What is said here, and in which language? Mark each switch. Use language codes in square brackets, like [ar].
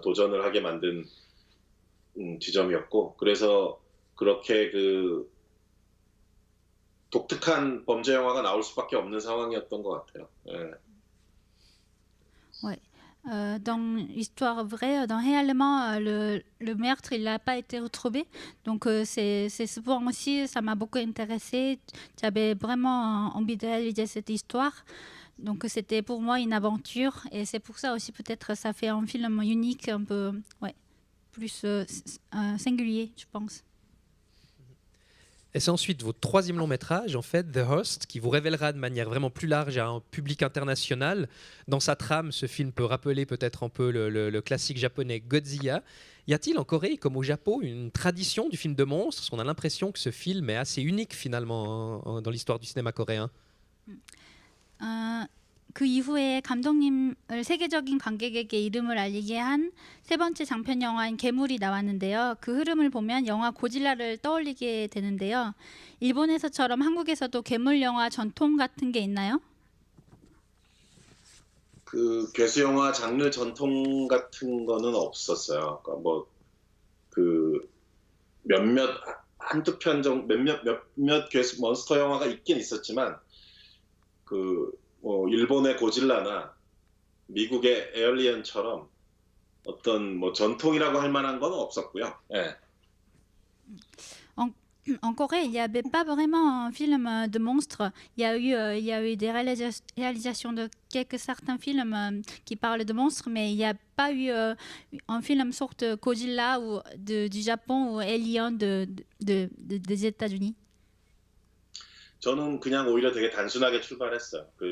[ko] 도전을 하게 만든 지점이었고 그래서 그렇게 그 독특한 범죄 영화가 나올 수밖에 없는 상황이었던 것 같아요. 예. [fr] Ouais. Dans l'histoire vraie, réellement, le meurtre, il n'a pas été retrouvé. Donc, c'est souvent aussi, ça m'a beaucoup intéressé. J'avais vraiment envie de réaliser cette histoire. Donc, c'était pour moi une aventure. Et c'est pour ça aussi, peut-être, ça fait un film unique, un peu, ouais, plus singulier, je pense. Et c'est ensuite votre troisième long métrage, en fait, The Host, qui vous révélera de manière vraiment plus large à un public international. Dans sa trame, ce film peut rappeler peut-être un peu le classique japonais Godzilla. Y a-t-il en Corée, comme au Japon, une tradition du film de monstres? Parce qu'on a l'impression que ce film est assez unique finalement dans l'histoire du cinéma coréen. [ko] 그 이후에 감독님을 세계적인 관객에게 이름을 알리게 한 세 번째 장편 영화인 괴물이 나왔는데요. 그 흐름을 보면 영화 고질라를 떠올리게 되는데요. 일본에서처럼 한국에서도 괴물 영화 전통 같은 게 있나요? 그 괴수 영화 장르 전통 같은 거는 없었어요. 그러니까 뭐 그 한두 편 정도 몇몇 괴수 몬스터 영화가 있긴 있었지만 그 뭐 일본의 고질라나 미국의 에얼리언처럼 어떤 뭐 전통이라고 할 만한 건 없었고요. 예. [fr] En Corée, il n'y avait pas vraiment un film de monstres. Il y a eu des réalisations de certains films qui parlent de monstres, mais il n'y a pas eu un film sorte Godzilla ou du Japon ou Alien des États-Unis. [ko] 저는 그냥 오히려 되게 단순하게 출발했어요.